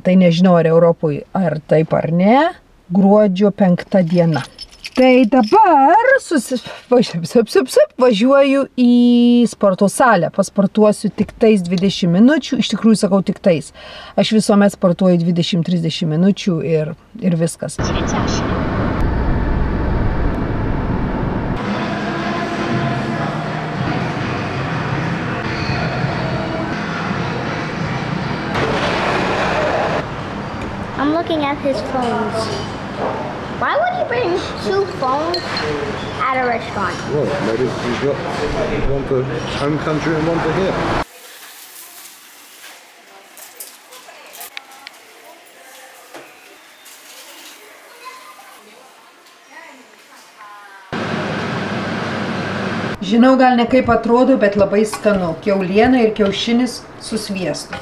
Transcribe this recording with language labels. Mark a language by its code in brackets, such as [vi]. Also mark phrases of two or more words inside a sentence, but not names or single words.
[lt] Tai nežinau, ar Europoje ar taip ar ne, gruodžio 5 diena. Tai dabar važiuoju į sporto salę. Pasportuosiu tik tais 20 minučių. Iš tikrųjų sakau tik tais. Aš visuomet sportuoju 20-30 minučių ir viskas. [en] I'm looking at his phones. Why would he bring 2 phones at a restaurant? Well, maybe he's got one for home country and one for here. [lt] Žinau, gal ne kaip atrodo, bet labai skanu. Kiauliena ir kiaušinis su sviestu.